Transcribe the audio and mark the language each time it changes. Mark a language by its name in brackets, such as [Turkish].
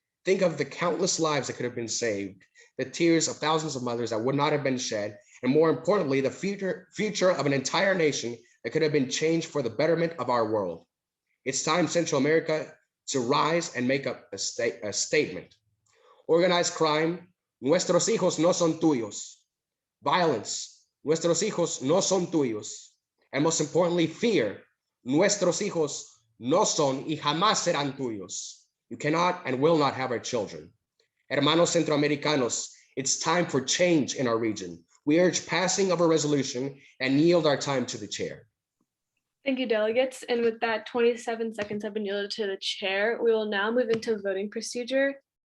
[English] Think of the countless lives that could have been saved, the tears of thousands of mothers that would not have been shed, and more importantly, the future of an entire nation that could have been changed for the betterment of our world. It's time, Central America, to rise and make up a statement. Organized crime, [Spanish] nuestros hijos no son tuyos. Violence, nuestros hijos no son tuyos. [English] And most importantly, fear, [Spanish] nuestros hijos no son y jamás serán tuyos. [English] You cannot and will not have our children. [Spanish] Hermanos Centroamericanos, [English] it's time for change in our region. We urge passing of a resolution and yield our time to the chair. Thank you, delegates. And with that, 27 seconds have been yielded to the chair. We will now move into voting procedure.